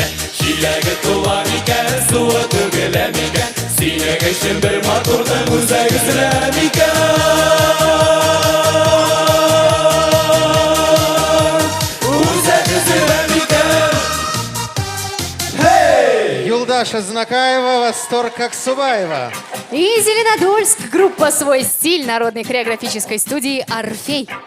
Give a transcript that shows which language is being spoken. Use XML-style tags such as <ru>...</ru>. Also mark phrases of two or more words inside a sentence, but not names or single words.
<tt>Чиләге тула микән, суы түгелә микән, синең өчен бер матурның үзәк эзлә микән. Үзәк эзлә микән. Юлдаш Азнакаева, Восторг Аксубаева.</tt> <ru>И Зеленодольск, группа «Свой стиль» народной хореографической студии «Орфей».</ru>